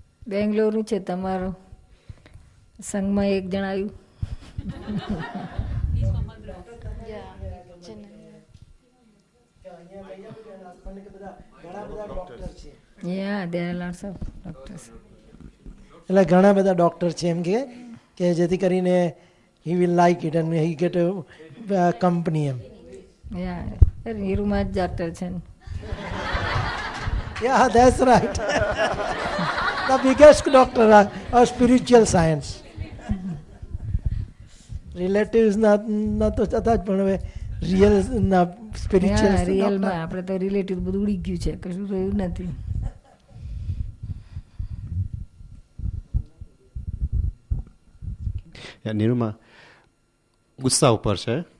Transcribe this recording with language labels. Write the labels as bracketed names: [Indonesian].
[Gujarati] બેંગ્લોરનું છે તમારું સંઘમાં એક જણ આવ્યું. [English] Yeah, Chennai. Yeah, there are lots of doctors. [Gujarati] એટલે ઘણા બધા ડૉક્ટર છે એમ કે જેથી કરીને [English] he will like it and he get company [Gujarati] M. Yeah, Niruma જ ડૉક્ટર છે ને. [English] Yeah, that's right. The biggest doctor of spiritual science. [Gujarati] Relatives ના તો થતા જ પણ હવે રિયલ ના સ્પિરિચ્યુઅલ રિયલમાં આપણે તો રિલેટિવ બધું ઉડી ગયું છે, કશું રહ્યું નથી. નિરૂમા ગુસ્સા ઉપર છે.